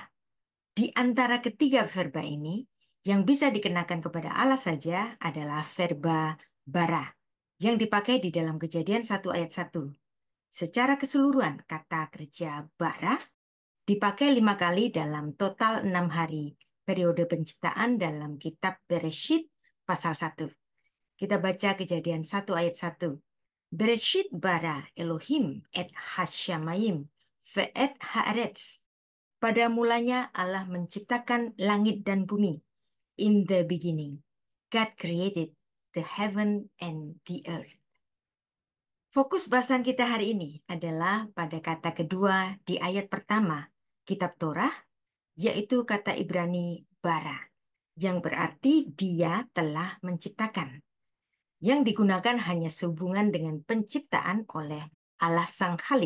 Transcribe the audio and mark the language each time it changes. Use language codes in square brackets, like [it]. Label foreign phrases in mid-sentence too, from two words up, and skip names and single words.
[id] Di antara ketiga verba ini, yang bisa dikenakan kepada Allah saja adalah verba bara, yang dipakai di dalam Kejadian 1 ayat 1. Secara keseluruhan, kata kerja bara dipakai 5 kali dalam total 6 hari periode penciptaan dalam kitab Bereshit pasal 1. Kita baca Kejadian 1 ayat 1. [he] בראשית ברא אלוהים את השמים ואת הארץ. [id] Pada mulanya Allah menciptakan langit dan bumi. [en] In the beginning, God created the heaven and the earth. [id] Fokus bahasan kita hari ini adalah pada kata kedua di ayat pertama kitab Torah, yaitu kata Ibrani bara, yang berarti dia telah menciptakan. Yang digunakan hanya sehubungan dengan penciptaan oleh Allah Sang Khalik.